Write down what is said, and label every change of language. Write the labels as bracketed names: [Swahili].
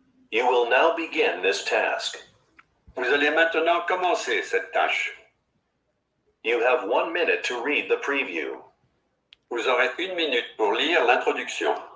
[English] You will now begin this task. [French] Vous allez maintenant commencer cette tâche. [English] You have 1 minute to read the preview. [French] Vous aurez 1 minute pour lire l'introduction.